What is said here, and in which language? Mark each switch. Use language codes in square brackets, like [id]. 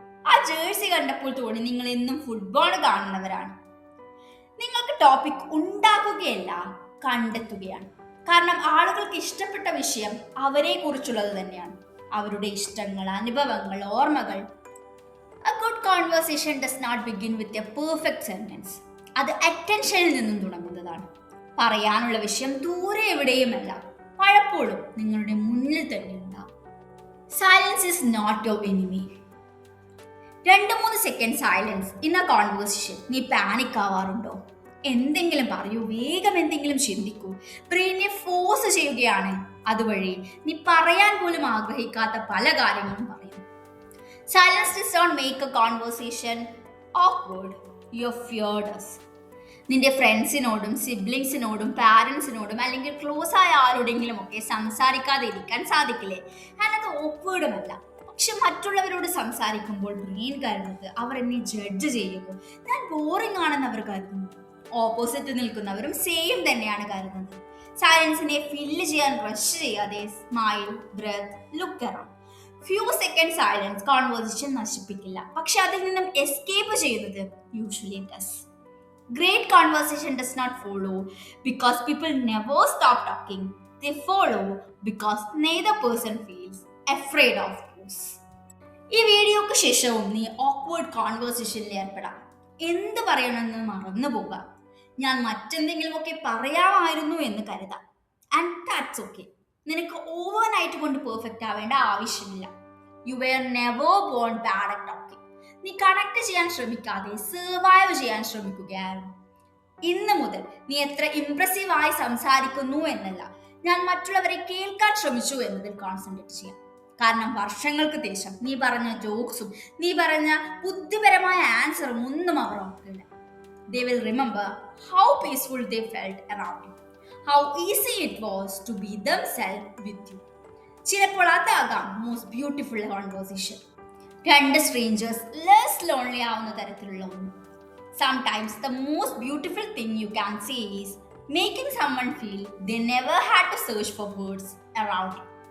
[ml] ആ ജേഴ്സി കണ്ടപ്പോൾ തോന്നി നിങ്ങൾ എന്നും ഫുട്ബോൾ കാണുന്നവരാണ്. നിങ്ങൾക്ക് ടോപ്പിക് ഉണ്ടാക്കുകയല്ല, കണ്ടെത്തുകയാണ്. കാരണം ആളുകൾക്ക് ഇഷ്ടപ്പെട്ട വിഷയം അവരെ കുറിച്ചുള്ളത് തന്നെയാണ്, അവരുടെ ഇഷ്ടങ്ങൾ, അനുഭവങ്ങൾ, ഓർമ്മകൾ. [en] A good conversation does not begin with a perfect sentence. [ml] അത് അറ്റൻഷനിൽ നിന്നും തുടങ്ങുന്നതാണ്. പറയാനുള്ള വിഷയം ദൂരെ എവിടെയുമല്ല, പലപ്പോഴും നിങ്ങളുടെ മുന്നിൽ തന്നെ ഉണ്ടാവും. [en] Silence is not your enemy. 2-3 second silence in a conversation. [ml] നീ പാനിക് ആവാറുണ്ടോ? എന്തെങ്കിലും പറയൂ, വേഗം എന്തെങ്കിലും ചിന്തിക്കൂ. ബ്രെയിനെ ഫോഴ്സ് ചെയ്യുകയാണ്, അതുവഴി നീ പറയാൻ പോലും ആഗ്രഹിക്കാത്ത പല കാര്യങ്ങളും പറയും. [en] Silence does not make a conversation awkward. Your fear does. [ml] നിന്റെ ഫ്രണ്ട്സിനോടും സിബ്ലിങ്സിനോടും പാരൻസിനോടും അല്ലെങ്കിൽ ക്ലോസ് ആയ ആരോടെങ്കിലും ഒക്കെ സംസാരിക്കാതെ ഇരിക്കാൻ സാധിക്കില്ലേ? ഞാനത് ഓക്വേർഡുമല്ല. പക്ഷെ മറ്റുള്ളവരോട് സംസാരിക്കുമ്പോൾ ബ്രെയിൻ കരുതുന്നത് അവർ എന്നെ ജഡ്ജ് ചെയ്യുന്നു, ഞാൻ ബോറിംഗ് ആണെന്ന് അവർ കരുതുന്നു. ഓപ്പോസിറ്റ് നിൽക്കുന്നവരും സെയിം തന്നെയാണ് കരുതുന്നത്. സൈലൻസിനെ ഫില്ല് ചെയ്യാൻ റഷ് ചെയ്യാതെ [en] Smile, breath, look around. [ml] Few second silence conversation നശിപ്പിക്കില്ല, പക്ഷെ അതിൽ നിന്നും എസ്കേപ്പ് ചെയ്യുന്നത് [en] Usually does. Great conversation does not follow because people never stop talking. They follow because neither person feels afraid of lose. [ml] ഈ വീഡിയോക്ക് ശേഷവും നീ awkward കോൺവെർസേഷനിൽ ഏർപ്പെടാം. എന്ത് പറയണമെന്ന് മറന്നു പോകാം. ഞാൻ മറ്റെന്തെങ്കിലുമൊക്കെ പറയാമായിരുന്നു എന്ന് കരുതാം. [en] And that's okay. [ml] നിനക്ക് ഓവർനൈറ്റ് കൊണ്ട് പെർഫെക്റ്റ് ആവേണ്ട ആവശ്യമില്ല. [en] You were never born bad at talking. [ml] നീ കണക്ട് ചെയ്യാൻ ശ്രമിക്കാതെ സർവൈവ് ചെയ്യാൻ ശ്രമിക്കുകയായിരുന്നു. ഇന്ന് മുതൽ നീ എത്ര ഇംപ്രസീവ് ആയി സംസാരിക്കുന്നു എന്നല്ല, ഞാൻ മറ്റുള്ളവരെ കേൾക്കാൻ ശ്രമിച്ചു എന്നതിൽ കോൺസെൻട്രേറ്റ് ചെയ്യാം. കാരണം വർഷങ്ങൾക്ക് ശേഷം നീ പറഞ്ഞ ജോക്സും നീ പറഞ്ഞ ബുദ്ധിപരമായ ആൻസറും ഒന്നും അവർ ഓർക്കില്ല. [en] They will remember how peaceful they felt around you, how easy it was to be themselves with you. [ml] ചിലപ്പോൾ അതാകാം [en] Most beautiful conversation. [ml] 2 strangers less lonely ആവുന്ന തരത്തിലുള്ള ഒന്ന്. [en] Sometimes the most beautiful thing you can say is making someone feel they never had to search for words around you.